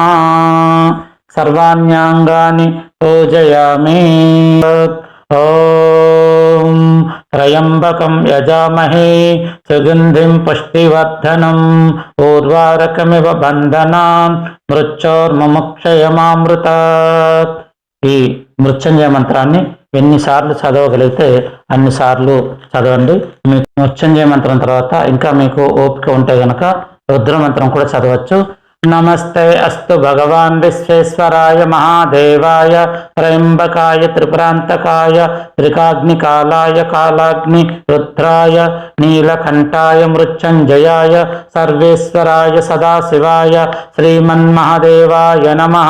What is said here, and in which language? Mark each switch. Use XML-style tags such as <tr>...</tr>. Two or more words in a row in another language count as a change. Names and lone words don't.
<sa>सर्वाण्यांगानि पूजयामि। ओम त्र्यंबकं यजामहे सुगंधिं पुष्टिवर्धनम् ऊर्वारुकमिव बन्धनान् मृत्योर्मुमुक्षयमामृतात्।</sa> <te>ఈ మృత్యుంజయ మంత్రాన్ని ఎన్నిసార్లు చదవగలిగితే అన్నిసార్లు చదవండి. మీకు మృత్యుంజయ మంత్రం తర్వాత ఇంకా మీకు ఓపిక ఉంటే గనక రుద్ర మంత్రం కూడా చదవచ్చు.</te> <sa>नमस्ते अस्तु भगवान् विश्वेश्वराय महादेवाय त्र्यम्बकाय त्रिपुरान्तकाय त्रिकाग्निकालाय कालाग्नि रुद्राय नीलकण्ठाय मृत्युञ्जयाय सर्वेश्वराय सदाशिवाय श्रीमन्महादेवाय नमः.</sa>